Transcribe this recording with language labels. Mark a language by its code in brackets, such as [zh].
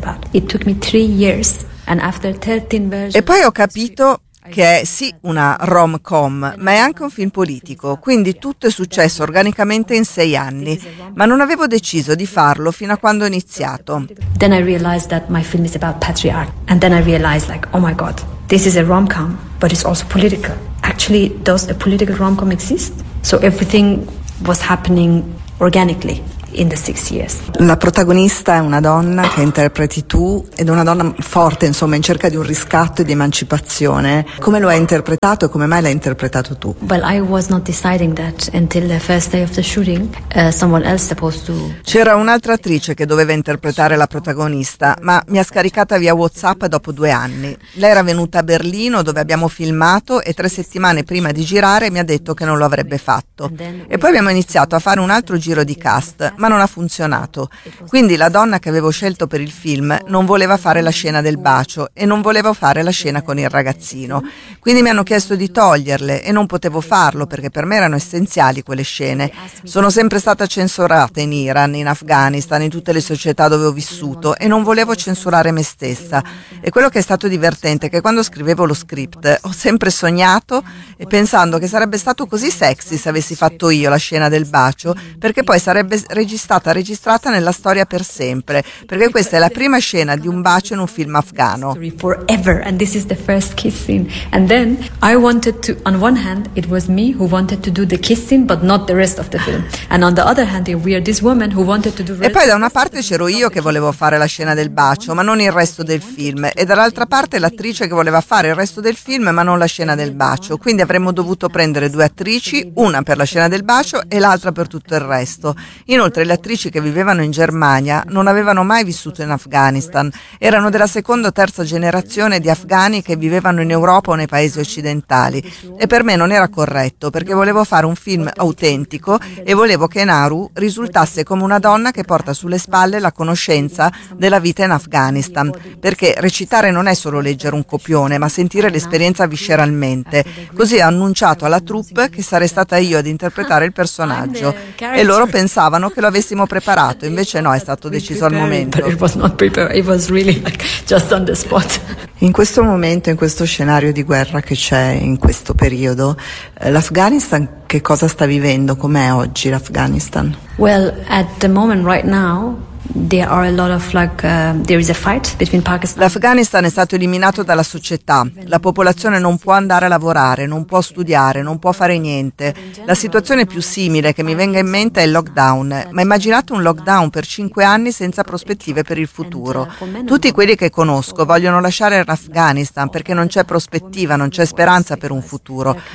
[en] It took me 3 years, and after 13 versions... [it] E poi ho capito che è sì una rom-com, ma è anche un film politico, quindi tutto è successo organicamente in 6 anni, ma non avevo deciso di farlo fino a quando ho iniziato. [en] Then I realized that my film is about patriarchy, and then I realized, like, oh my god, this is a rom-com, but it's also political. Actually, does a political rom-com exist? So everything was happening organically in the 6 years. [it] La protagonista è una donna che interpreti tu, ed è una donna forte, insomma, in cerca di un riscatto e di emancipazione. Come lo hai interpretato e come mai l'hai interpretato tu? [en] Well, I was not deciding that until the first day of the shooting. Someone else supposed to... [it] C'era un'altra attrice che doveva interpretare la protagonista, ma mi ha scaricata via WhatsApp dopo 2 anni. Lei era venuta a Berlino, dove abbiamo filmato, e 3 settimane prima di girare mi ha detto che non lo avrebbe fatto. E poi abbiamo iniziato a fare un altro giro di cast, ma non ha funzionato. Quindi la donna che avevo scelto per il film non voleva fare la scena del bacio e non volevo fare la scena con il ragazzino. Quindi mi hanno chiesto di toglierle e non potevo farlo perché per me erano essenziali quelle scene. Sono sempre stata censurata in Iran, in Afghanistan, in tutte le società dove ho vissuto e non volevo censurare me stessa. E quello che è stato divertente è che quando scrivevo lo script ho sempre sognato e pensando che sarebbe stato così sexy se avessi fatto io la scena del bacio, perché poi sarebbe registrata nella storia per sempre, perché questa è la prima scena di un bacio in un film afghano. [en] Forever, and this is the first kiss scene. And then I wanted to, on one hand it was me who wanted to do the kissing but not the rest of the film, and on the other hand we are this woman who wanted to do. [it] E poi da una parte c'ero io che volevo fare la scena del bacio ma non il resto del film, e dall'altra parte l'attrice che voleva fare il resto del film ma non la scena del bacio. Quindi avremmo dovuto prendere due attrici, una per la scena del bacio e l'altra per tutto il resto. Inoltre le attrici che vivevano in Germania non avevano mai vissuto in Afghanistan, erano della seconda o terza generazione di afghani che vivevano in Europa o nei paesi occidentali, e per me non era corretto perché volevo fare un film autentico e volevo che Nauru risultasse come una donna che porta sulle spalle la conoscenza della vita in Afghanistan, perché recitare non è solo leggere un copione ma sentire l'esperienza visceralmente. Così ho annunciato alla troupe che sarei stata io ad interpretare il personaggio e loro pensavano che lo avessimo preparato, invece no, è stato deciso al momento. In questo momento, in questo scenario di guerra che c'è in questo periodo, l'Afghanistan che cosa sta vivendo? Com'è oggi l'Afghanistan? [en] Well, at the moment right now there are a lot of there is a fight between Pakistan. [it] L'Afghanistan è stato eliminato dalla società. La popolazione non può andare a lavorare, non può studiare, non può fare niente. La situazione più simile che mi venga in mente è il lockdown. Ma immaginate un lockdown per 5 anni senza prospettive per il futuro. Tutti quelli che conosco vogliono lasciare l'Afghanistan perché non c'è prospettiva, non c'è speranza per un futuro.